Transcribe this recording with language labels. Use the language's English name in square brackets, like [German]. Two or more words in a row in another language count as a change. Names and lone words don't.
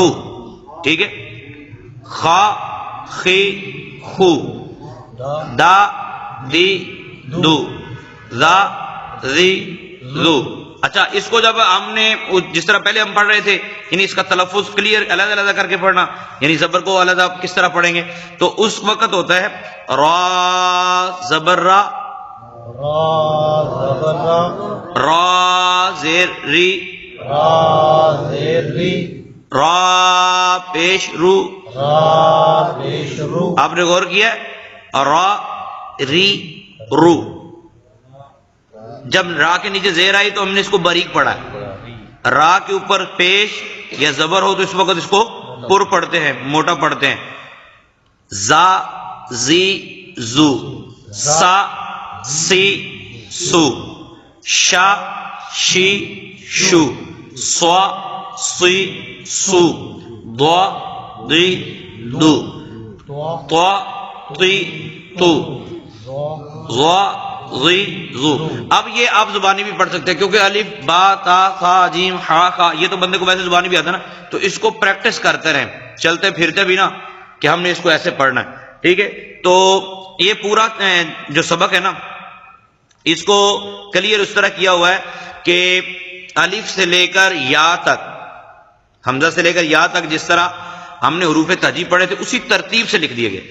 [Urdu] ٹھیک ہے. خا خی خو، دا دی دو، ذا ذی ذو. اچھا اس کو جب ہم نے جس طرح پہلے ہم پڑھ رہے تھے، یعنی اس کا تلفظ کلیئر علیحدہ علیحدہ کر کے پڑھنا، یعنی زبر کو علیحدہ کس طرح پڑھیں گے، تو اس وقت ہوتا ہے را زبر را، را زبر را، را زیر ری، را زیر ری، را پیش رو. را پیش رو. آپ نے غور کیا ہے، را ری رو. جب را کے نیچے زیر آئی تو ہم نے اس کو باریک پڑھا ہے. را کے اوپر پیش یا زبر ہو تو اس وقت اس کو پر پڑھتے ہیں، موٹا پڑھتے ہیں. زا زی زو، سا سی سو، شا شی شو، سوا سی سو، ضا دی دو، طا تی تو، ضا ضی ضو. اب یہ آپ زبانی بھی پڑھ سکتے ہیں، کیونکہ الف با تا ثا جیم ہا خا یہ تو بندے کو ویسے زبانی بھی آتا ہے نا، تو اس کو پریکٹس کرتے رہیں، چلتے پھرتے بھی نا کہ ہم نے اس کو ایسے پڑھنا ہے. ٹھیک ہے. تو یہ پورا جو سبق ہے نا، اس کو کلیئر اس طرح کیا ہوا ہے کہ الف سے لے کر یا تک، حمزہ سے لے کر یا تک جس طرح ہم نے حروف تہجی پڑھے تھے اسی ترتیب سے لکھ دیے گئے.